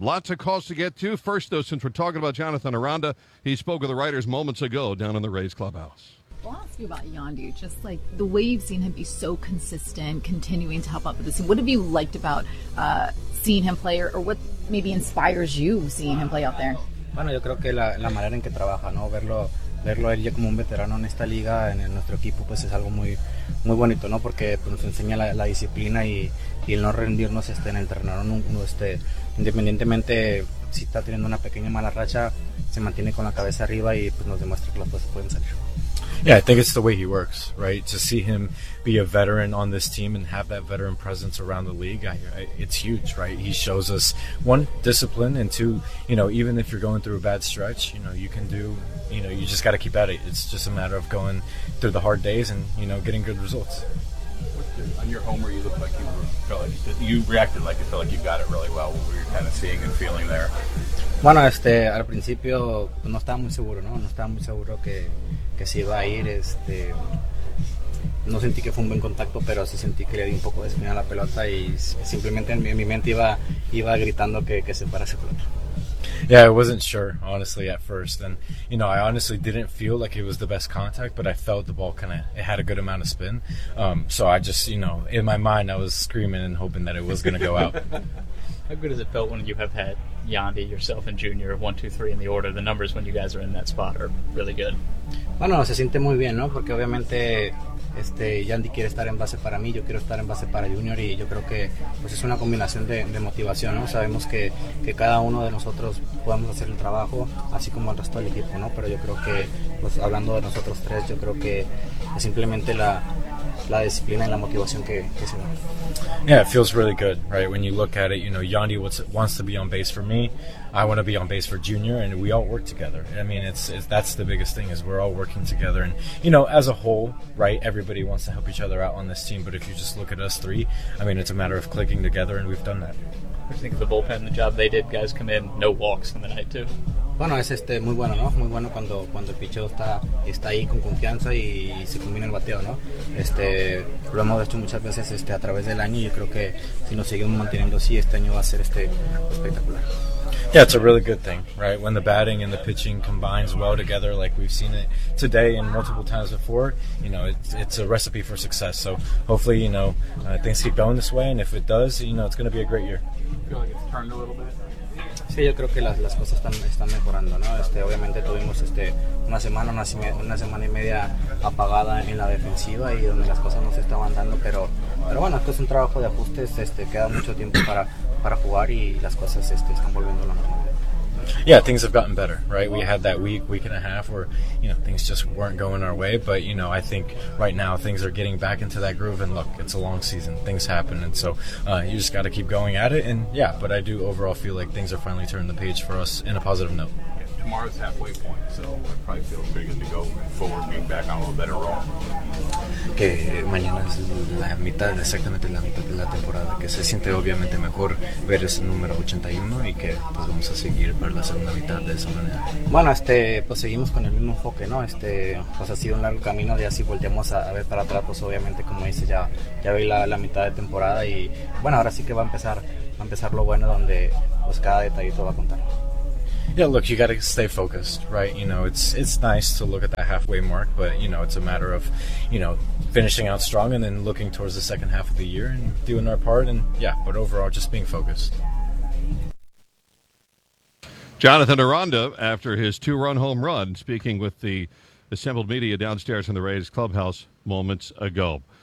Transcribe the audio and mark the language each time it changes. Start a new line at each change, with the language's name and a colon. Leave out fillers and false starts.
English: Lots of calls to get to. First, though, since we're talking about Jonathan Aranda, he spoke with the writers moments ago down in the Rays clubhouse. I'll ask you about Yandy. Just like the way you've seen him be so consistent, continuing to help out with this team. What have you liked about seeing him play, or what maybe inspires you seeing him play out there?
Spanish: Bueno, yo creo que la manera en que trabaja, ¿no? Verlo él ya como un veterano en esta liga, en nuestro equipo, pues es algo muy, muy bonito, ¿no? Porque pues, nos enseña la disciplina y el no rendirnos en el terreno, ¿no? Independientemente si está teniendo una pequeña mala racha, se mantiene con la cabeza arriba y pues, nos demuestra que las cosas pueden salir.
English: Yeah, I think it's the way he works, right? To see him be a veteran on this team and have that veteran presence around the league, it's huge, right? He shows us, one, discipline, and two, you know, even if you're going through a bad stretch, you know, you can do, you know, you just got to keep at it. It's just a matter of going through the hard days and, you know, getting good results. On your homer, you looked like you felt like you got it really well. What were you kind of seeing and feeling there?
Spanish: Bueno, al principio no estaba muy seguro, ¿no? No estaba muy seguro que si iba a ir, no sentí que fue un buen contacto, pero sí sentí que le di un poco de espina a la pelota y simplemente en mi mente iba gritando que se fuera esa pelota.
English: Yeah, I wasn't sure, honestly, at first. And, you know, I honestly didn't feel like it was the best contact, but I felt the ball kind of, it had a good amount of spin. So I just, you know, in my mind, I was screaming and hoping that it was going to go out. How good has it felt when you have had Yandy, yourself, and Junior, 1, 2, 3 in the order? The numbers when you guys are in that spot are really good.
Spanish: Bueno, se siente muy bien, ¿no? Porque obviamente Yandy quiere estar en base para mí, yo quiero estar en base para Junior, y yo creo que pues es una combinación de motivación, ¿no? Sabemos que cada uno de nosotros podemos hacer el trabajo, así como el resto del equipo, ¿no? Pero yo creo que, pues hablando de nosotros tres, yo creo que es simplemente la disciplina y la motivación que se da.
English: Yeah, it feels really good, right? When you look at it, you know, Yandy wants to be on base for me, I want to be on base for Junior, and we all work together. I mean, that's the biggest thing, is we're all working together. And, you know, as a whole, right, everybody wants to help each other out on this team. But if you just look at us three, I mean, it's a matter of clicking together, and we've done that. What do you think of the bullpen, the job they did? Guys come in, no walks in the night, too.
Spanish: Bueno, es muy bueno, ¿no? Muy bueno cuando el picheo está ahí con confianza y se combina el bateo, ¿no? Lo hemos hecho muchas veces a través del año, y yo creo que si nos seguimos manteniendo así, este año va a ser espectacular.
English: Yeah, it's a really good thing, right? When the batting and the pitching combines well together, like we've seen it today and multiple times before, you know, it's a recipe for success. So hopefully, you know, things keep going this way, and if it does, you know, it's going to be a great year. Feel like it's turned a little bit.
Spanish: Sí, yo creo que las cosas están mejorando, ¿no? Obviamente tuvimos una semana y media apagada en la defensiva y donde las cosas no se estaban dando, pero bueno, esto es un trabajo de ajustes, queda mucho tiempo para jugar y las cosas están volviendo a la normalidad.
English: Yeah, things have gotten better, right? We had that week and a half where, you know, things just weren't going our way. But, you know, I think right now things are getting back into that groove. And look, it's a long season. Things happen. And so you just got to keep going at it. And, yeah, but I do overall feel like things are finally turning the page for us in a positive note. Yeah, tomorrow's halfway point, so I probably feel pretty good to go forward, being back on a little better roll.
Spanish: Que mañana es exactamente la mitad de la temporada, que se siente obviamente mejor ver ese número 81 y que pues vamos a seguir para la segunda mitad de esa manera. Bueno, pues seguimos con el mismo enfoque, ¿no? Pues ha sido un largo camino, ya si volteamos a ver para atrás, pues obviamente como dice, ya vi la mitad de temporada y bueno, ahora sí que va a empezar lo bueno, donde pues cada detallito va a contar.
English: Yeah, look, you got to stay focused, right? You know, it's nice to look at that halfway mark, but, you know, it's a matter of, you know, finishing out strong and then looking towards the second half of the year and doing our part. And, yeah, but overall, just being focused. Jonathan Aranda, after his 2-run home run, speaking with the assembled media downstairs in the Rays clubhouse moments ago.